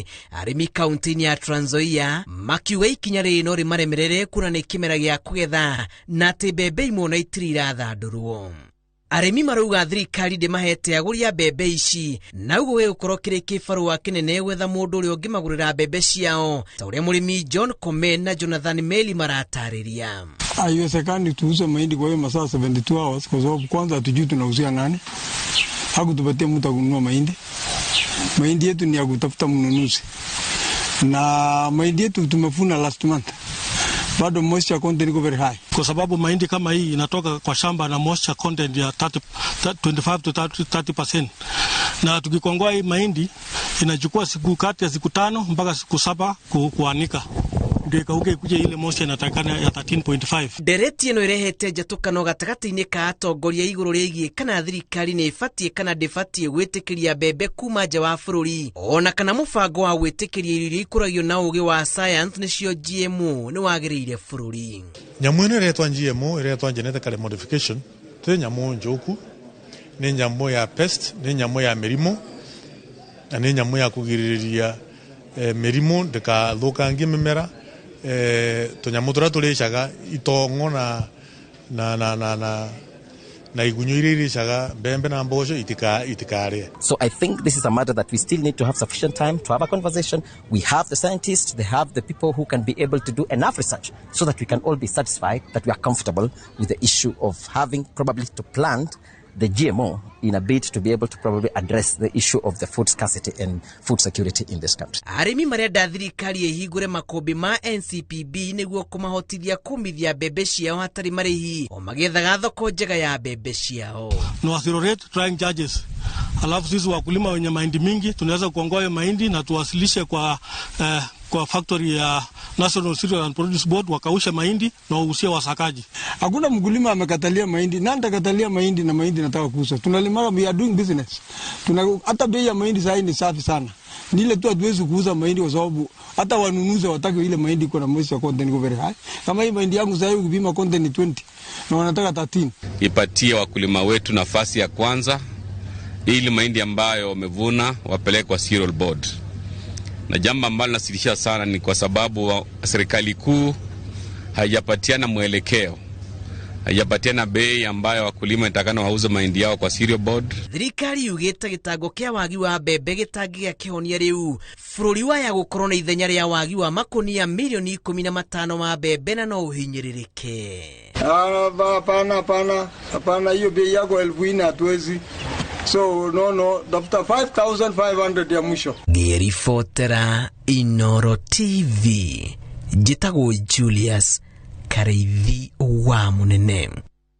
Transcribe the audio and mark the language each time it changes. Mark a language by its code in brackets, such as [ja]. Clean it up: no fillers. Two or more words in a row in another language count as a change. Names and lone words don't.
[ki] Arĩmi kaunti-inĩ ya Trans Nzoia makiuga ikinya rĩrĩ no rĩmaremerere kuna nĩ kĩmera gĩa kũgetha na atĩ mbembe imwe na itirĩ irathandũrwo. Arĩmi marauga thirikari ndĩmahete agũri a mbembe ici na ũguo gĩgũkorwo kĩrĩ kĩbarũa kĩnene gwetha mũndũ ũrĩa ũngĩmagũrĩra mbembe ciao ta ũrĩa mũrĩmi John Komen na Jonathan Meli maratarĩria. [sw] Haiwezekani tuuze mahindi kwa hiyo masaa 72 hours kwa sababu kwanza hatujui tunauzia nani. Hakutupatia mtu kununua mahindi. Mahindi yetu ni ya kutafuta mnunuzi. Na mahindi yetu tumefuna [en] last month. [sw] Bado [en] moisture content [sw] iko [en] very high. [sw] Kwa sababu mahindi kama hii inatoka kwa shamba na [en] moisture content [sw] ya 25 to 30%. Na tukikongoa hii mahindi inachukua siku kati ya siku 5 mpaka siku 7 kuanika. Ndio kauke kuje ile moisture inatakana ya 13.5. [ki] Dereti ino irehete njatũkano gatagatĩ-inĩ ka atongoria igũrũ rĩgiĩ kana thirikari nĩ ĩbatiĩ kana ndĩbatiĩ gwĩtĩkĩria mbembe kuma nja wa bũrũri ona kana mũbango wa gwĩtĩkĩria irio ikũragio na ũgĩ wa science nĩcio GMO nĩ wagĩrĩire bũrũri. Nyamũ ĩno ĩretwo GMO ĩretwo [en] genetically modification [ki] tĩ nyamũ njũku, nĩ nyamũ ya pest, nĩ nyamũ ya mĩrimũ na nĩ nyamũ ya kũgirĩrĩria mĩrimũ ndĩkathũkangie mĩmera. Tũnyamũ tũrĩa tũrĩcaga itongo na igunyũ iria irĩcaga mbembe na mboco itikarĩe. [en] So I think this is a matter that we still need to have sufficient time to have a conversation. We have the scientists, they have the people who can be able to do enough research so that we can all be satisfied that we are comfortable with the issue of having probably to plant the GMO in a bid to be able to probably address the issue of the food scarcity and food security in this country. [ki] Arĩmi marenda thirikari ĩhingũre makũmbĩ ma NCPB nĩguo kũmahotithia kumithia mbembe ciao hatarĩ marĩhi o magethaga thoko njega ya mbembe ciao. No accelerate trying charges. [sw] Alafu sisi wakulima wenye mahindi mingi tunaweza kuongoa mahindi na tuwasilishe kwa factory ya National Cereal and Produce Board wakausha mahindi na wauzie wasakaji. Hakuna mkulima amekatalia mahindi. Nani atakatalia mahindi na mahindi nataka kuuza? Tunalima, [en] we are doing business. [sw] Hata bei ya mahindi sasa ni safi sana. Ni ile tu hatuwezi kuuza mahindi kwa sababu hata wanunuzi wataka ile mahindi iko na [en] moisture content [sw] iko [en] very high. [sw] Kama hii mahindi yangu sasa ukipima content ni 20 na wanataka 13. Ipatie wakulima wetu nafasi ya kwanza ili mahindi ambayo wamevuna wapeleke kwa Cereal Board. Na jambo ambalo nasikitisha sana ni kwa sababu serikali kuu haijapatiana mwelekeo, haijapatiana bei ambayo wakulima itakana wauze mahindi yao kwa Cereal Board. [ki] Thirikari yugĩte gĩtango kĩa wagi wa mbembe gĩtangĩgĩa kĩhonia rĩu. Bũrũri waya gũkorwo na ithenya rĩa wagi wa makũnia milioni 15 ma mbembe na no ũhinyĩrĩrĩke. [sw] Hapana, hiyo bei yako 1000 hatuwezi. [en] So no, after 5,500 [sw] ya mwisho. [ki] Ngĩribotera Inooro TV, njĩtagwo Julius Kareithi wa Mũnene.